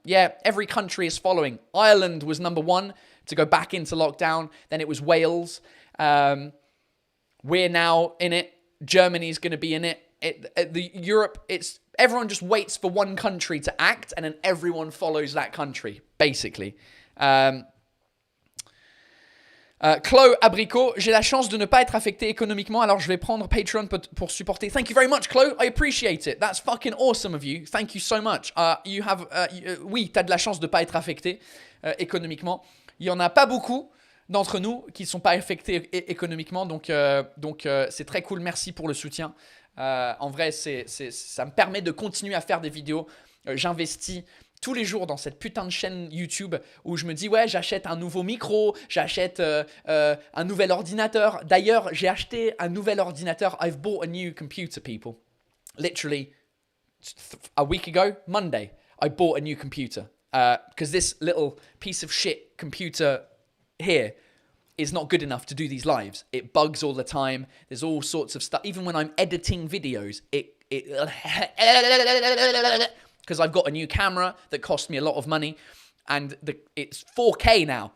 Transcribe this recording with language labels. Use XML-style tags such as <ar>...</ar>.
<en>Yeah, every country is following. Ireland was number 1 to go back into lockdown. Then it was Wales. We're now in it. Germany's going to be in it. Europe, everyone just waits for one country to act, and then everyone follows that country, basically.</en> <fr>Chloe Abricot, j'ai la chance de ne pas être affecté économiquement, alors je vais prendre Patreon pour supporter.</fr> <en>Thank you very much, Chloe. I appreciate it. That's fucking awesome of you. Thank you so much.</en> <fr>Oui, t'as de la chance de ne pas être affecté économiquement. Il y en a pas beaucoup. d'entre nous qui ne sont pas affectés économiquement. Donc c'est très cool. Merci pour le soutien. En vrai, ça me permet de continuer à faire des vidéos. J'investis tous les jours dans cette putain de chaîne YouTube où je me dis ouais, j'achète un nouveau micro, j'achète un nouvel ordinateur. D'ailleurs, j'ai acheté un nouvel ordinateur.</fr> <en>I've bought a new computer, people. Literally a week ago, Monday, I bought a new computer. Because this little piece of shit computer here is not good enough to do these lives. It bugs all the time. There's all sorts of stuff. Even when I'm editing videos, because I've got a new camera that cost me a lot of money, and it's 4K now.</en>